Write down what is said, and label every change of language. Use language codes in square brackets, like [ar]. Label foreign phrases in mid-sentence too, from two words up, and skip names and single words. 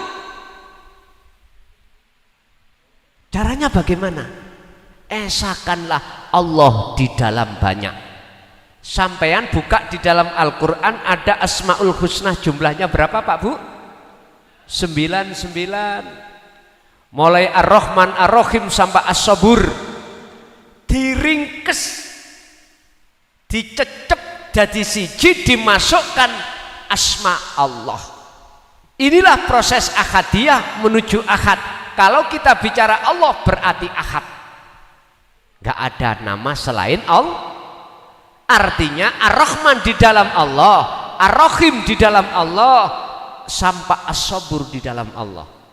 [id] Caranya bagaimana? Esakanlah Allah di dalam banyak. Sampean buka di dalam Al-Quran ada Asmaul Husna, jumlahnya berapa Pak Bu? 99. Mulai Ar-Rahman Ar-Rahim sampai As-Sabur, [jv] diringkes, dicecep jadi siji, [id] dimasukkan asma Allah. Inilah proses ahadiyah menuju ahad. Kalau kita bicara Allah berarti ahad, gak ada nama selain Allah. Artinya Ar-Rahman di dalam Allah, Ar-Rahim di dalam Allah, sampai As-Sabur di dalam Allah.